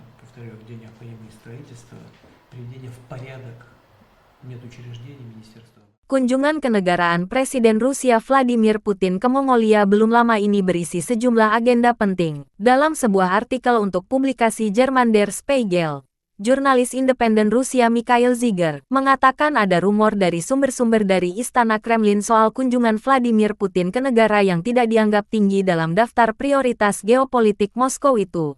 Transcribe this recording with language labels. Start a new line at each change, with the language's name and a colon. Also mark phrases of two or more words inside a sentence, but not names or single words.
Russian: где необходимо строительство, приведение в порядок медучреждений Министерства.
Indonesian: Kunjungan kenegaraan Presiden Rusia Vladimir Putin ke Mongolia belum lama ini berisi sejumlah agenda penting. Dalam sebuah artikel untuk publikasi Jerman Der Spiegel, jurnalis independen Rusia Mikhail Zygar mengatakan ada rumor dari sumber-sumber dari Istana Kremlin soal kunjungan Vladimir Putin ke negara yang tidak dianggap tinggi dalam daftar prioritas geopolitik Moskow itu.